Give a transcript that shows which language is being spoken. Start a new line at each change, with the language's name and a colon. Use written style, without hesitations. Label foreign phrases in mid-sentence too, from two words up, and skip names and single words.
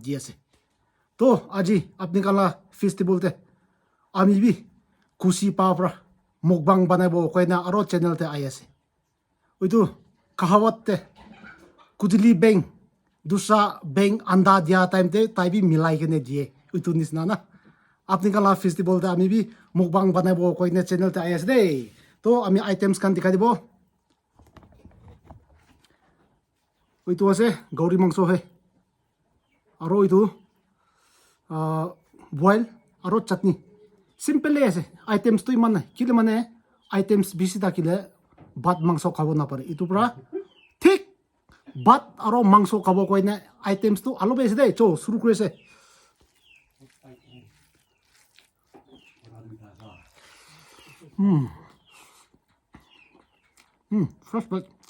Naga Pidgin: dia se to aji apni kan la festival te ami bi kusi pa pra mukbang banabo koina aro channel te aya se itu kahawat te kudili beng dusa beng anda dia time te tai bi milai ke ne die itu nisna na apni kan la festival te ami bi mukbang banabo koina channel te aya se de to ami items kan dikhai dibo itu ase gauri mangso hai aro itu boil aro chutney simple ase items to iman kile mane items bisi da kile bat mangso khabo na pare itu pura thik bat aro mangso khabo koine items to alo bese de cho shuru kore se
English: fresh but